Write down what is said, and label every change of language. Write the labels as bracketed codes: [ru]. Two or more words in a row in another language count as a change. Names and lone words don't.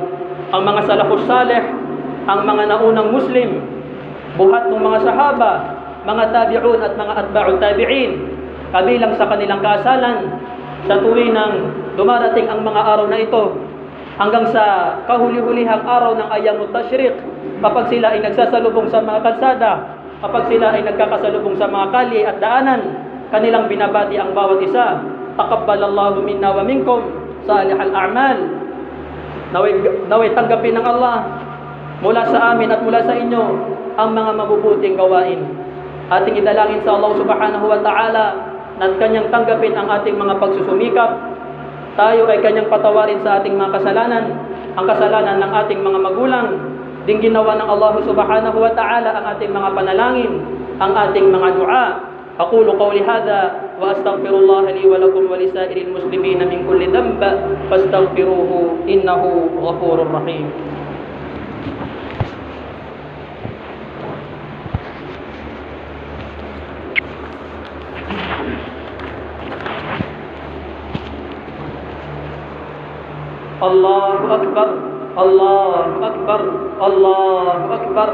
[tl] Ang mga [ar] السلف الصالح, [tl] ang mga naunang Muslim, buhat ng mga sahaba, mga tabi'un at mga [ar] أتباع التابعين, [tl] kabilang sa kanilang kasalan sa tuwing nang dumarating ang mga araw na ito, hanggang sa kahuli-hulihang araw ng Ayyamut Tashriq, kapag sila ay nagsasalubong sa mga kalsada, kapag sila ay nagkakasalubong sa mga kalye at daanan, kanilang binabati ang bawat isa, [ar] تقبل الله منا ومنكم صالح الأعمال. [tl] Naway tanggapin ng Allah mula sa amin at mula sa inyo ang mga mabubuting gawain. Ating idalangin sa Allah [ar] سبحانه وتعالى [tl] na kanyang tanggapin ang ating mga pagsusumikap. Tayo ay kanyang patawarin sa ating mga kasalanan, ang kasalanan ng ating mga magulang. Ding ginawa ng Allah [ar] سبحانه وتعالى [tl] ang ating mga panalangin, ang ating mga dua. [ar] أقول قولي هذا وأستغفر الله لي ولكم ولسائر المسلمين من كل ذنب فاستغفروه إنه غفور رحيم. الله أكبر، الله أكبر، الله أكبر.